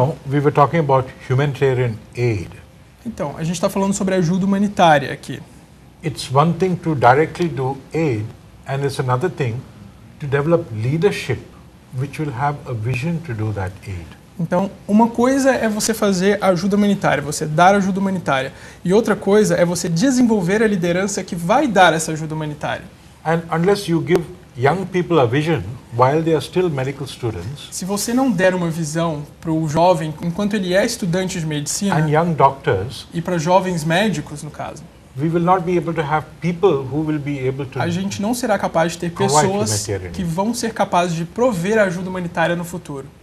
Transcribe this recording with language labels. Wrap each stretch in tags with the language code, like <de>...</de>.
<en>We were talking about humanitarian aid.</en> <pt>Então, a gente está falando sobre ajuda humanitária aqui.</pt> <en>It's one thing to directly do aid, and it's another thing to develop leadership, which will have a vision to do that aid.</en> <pt>Então, uma coisa é você fazer ajuda humanitária, você dar ajuda humanitária. E outra coisa é você desenvolver a liderança que vai dar essa ajuda humanitária.</pt> <en>And unless you give young people a vision while they are still medical students,</en> <pt>se você não der uma visão para o jovem enquanto ele é estudante de medicina,</pt> <en>and young doctors,</en> <pt>e para jovens médicos, no caso,</pt> <en>we will not be able to have people who will be able to</en> <pt>a gente não será capaz de ter pessoas que vão ser capazes de prover ajuda humanitária no futuro.</pt>